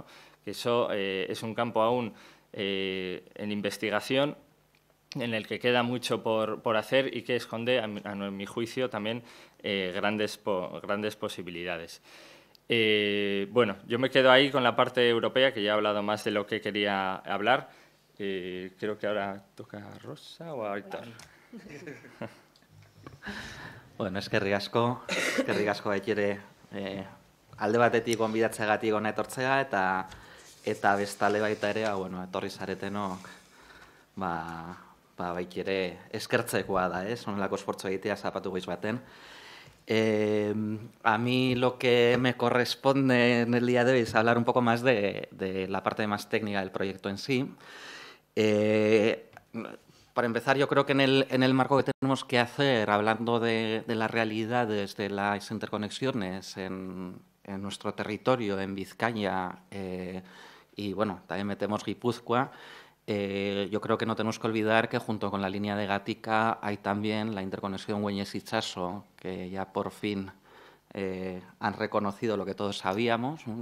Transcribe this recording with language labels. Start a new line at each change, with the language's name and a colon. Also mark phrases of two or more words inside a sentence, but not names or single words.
Spanish: Que eso es un campo aún en investigación, en el que queda mucho por hacer y que esconde, a mi juicio, también grandes posibilidades. Bueno, yo me quedo ahí con la parte europea, que ya he hablado más de lo que quería hablar. Creo que ahora toca a Rosa o a Aitor.
Basque: Bueno, eskerrik asko baitire alde batetik gonbidatzeagatik hona etortzea eta bestale baita ere, bueno, etorri zaretenok baitire eskertzekoa da, honelako esfortzu egitea zapatu goiz baten.
Spanish: A mí lo que me corresponde en el día de hoy es hablar un poco más de la parte más técnica del proyecto en sí. Para empezar, yo creo que en el marco que tenemos que hacer, hablando de las realidades de las interconexiones en nuestro territorio, en Vizcaya, y bueno, también metemos Guipúzcoa, yo creo que no tenemos que olvidar que junto con la línea de Gatica hay también la interconexión Güeñes-Itsaso, que ya por fin han reconocido lo que todos sabíamos, ¿no?